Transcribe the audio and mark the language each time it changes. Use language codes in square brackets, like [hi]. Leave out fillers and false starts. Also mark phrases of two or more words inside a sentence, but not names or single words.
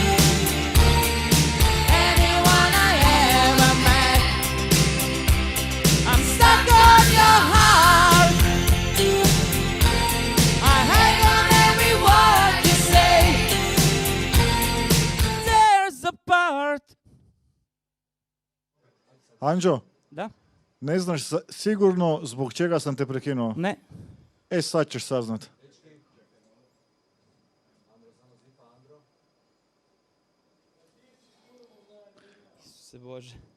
[en] Anyone I ever met. I'm stuck on your heart. I hang on every word you say. There's a part. [hr] Anđo, Da? ne znaš sigurno zbog čega sam te prekinuo? Ne. Sad ćeš saznat. Isuse Bože.